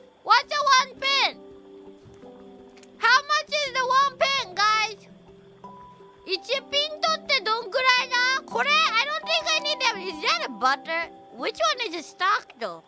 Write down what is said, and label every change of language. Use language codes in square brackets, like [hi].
[en] What's a 1 pint? How much is the 1 pint, guys? [ja] 1ピントってどんくらいだ？これ [en] I don't think I need that. Is that a butter? Which one is a stock though?